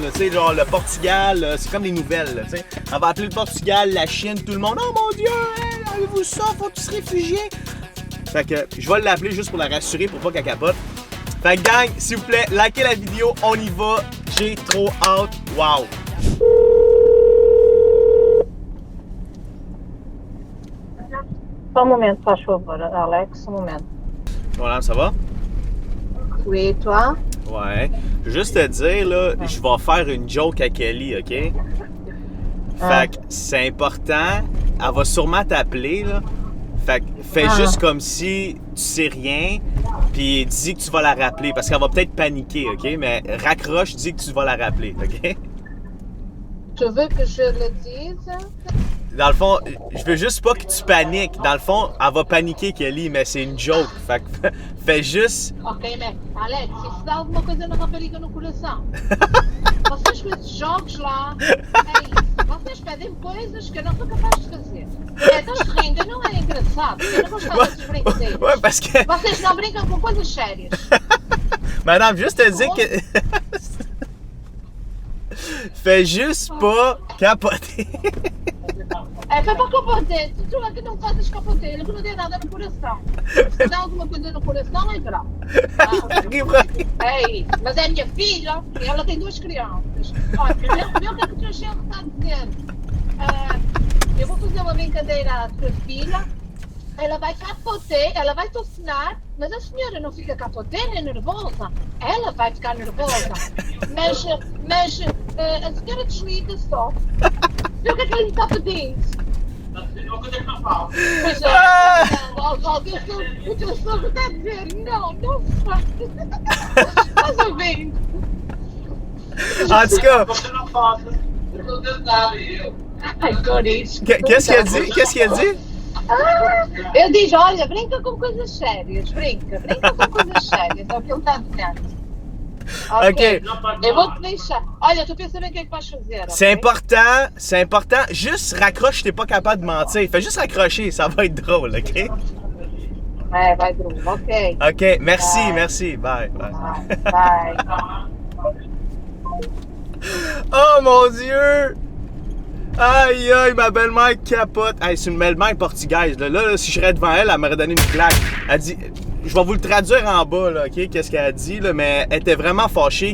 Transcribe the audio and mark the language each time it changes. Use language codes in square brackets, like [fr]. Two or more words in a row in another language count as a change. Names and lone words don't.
[fr] Tu sais, genre le Portugal, c'est comme les nouvelles. Tu sais, elle va appeler le Portugal, la Chine, tout le monde. Oh mon Dieu, hey, avez-vous ça? Faut tous se réfugier. Fait que je vais l'appeler juste pour la rassurer, pour pas qu'elle capote. Fait que gang, s'il vous plaît, likez la vidéo, on y va. J'ai trop hâte. Wow! [pt] Só momento, faz favor, Alex, [fr] un moment. Voilà, ça va? Oui, toi? Ouais. Je veux juste te dire, là, je vais faire une joke à Kelly, OK? Fait que c'est important. Elle va sûrement t'appeler, là. Fait que fais juste comme si tu sais rien, puis dis que tu vas la rappeler, parce qu'elle va peut-être paniquer, OK? Mais raccroche, dis que tu vas la rappeler, OK? Tu veux que je le dise? Dans le fond, je veux juste pas que tu paniques. Dans le fond, elle va paniquer, Kelly, mais c'est une joke. Fait que fais juste... [pt] Ok, mais Alex, se dá alguma coisa na rapariga no coração. Vocês com esses jogos lá, é isso. Vocês pedem coisas que eu não sou capaz de fazer. Então rindo, não é engraçado. Eu não gostava desses brincadeiros. [fr] Ouais, parce que... [pt] Vocês não brincam com coisas sérias. [fr] Madame, juste te dire que... Fais juste pas capoter. [pt] É, foi pra capoter. Tu é que não fazes capoter, ele que não tem nada no coração. Se dá alguma coisa no coração, é grave. É isso. Mas é minha filha, e ela tem duas crianças. Olha, primeiro o que é que o teu chefe está dizendo? Eu vou fazer uma brincadeira à tua filha ela vai capoter, ela vai tossinar, mas a senhora não fica capoter nem nervosa. Ela vai ficar nervosa. Mas a senhora desliga só. Vê o que é que ele está pedindo? O que é que não fala? Pois é, o teu sogro está a dizer, não faz. Estás ouvindo? [fr] En tout cas, [pt] Você não faz. Eu estou tentando, eu. Ai, Coris. [fr] qu'est-ce qu'elle dit? Qu'est-ce qu'elle dit? [pt] Ele diz, olha, brinca com coisas sérias, brinca com coisas sérias, é o que ele está dizendo. Ok. Eu vou-te deixar. Olha, tu pensa bem o que é que vais fazer. [fr] C'est important. Juste raccroche, t'es pas capable de mentir. Fais juste raccrocher, ça va être drôle, ok? [pt] É, vai, Bruno, [fr] ok. Ok, merci. Bye. Bye. Oh mon Dieu! Aïe, ma belle-mère capote. Hey, c'est une belle-mère portugaise. Là, si je serais devant elle, elle m'aurait donné une claque. Elle dit, je vais vous le traduire en bas, là, ok? Qu'est-ce qu'elle a dit, là, mais elle était vraiment fâchée.